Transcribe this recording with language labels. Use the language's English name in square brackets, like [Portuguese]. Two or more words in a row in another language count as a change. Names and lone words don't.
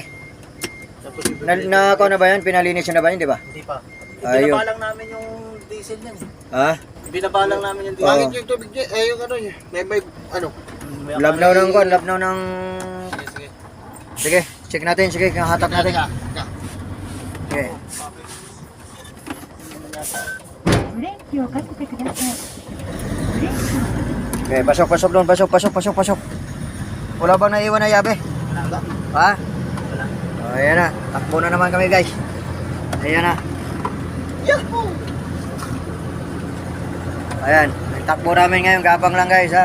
[Filipino] Ako na ba yan? Pinalinis na ba yan, di ba? Hindi pa. Ayun. Binabalang namin yung diesel yan. Ha? Binabalang namin yung diesel. Bakit yung tubig dyan? Yung ano yun? May ano? Labnaw ng kwan, labnaw ng... Sige. Sige, check natin, sige, hatak natin. Okay. [Japanese] ブレーキをかけてください。ブレーキを [Filipino] Okay, pasok doon, pasok. Wala bang naiwan na yabe? Wala. Ha? Wala. O, ayan na. Takbo na naman kami guys. Ayan na. Yahoo! Ayan. Takbo namin ngayon. Gabang lang guys ha.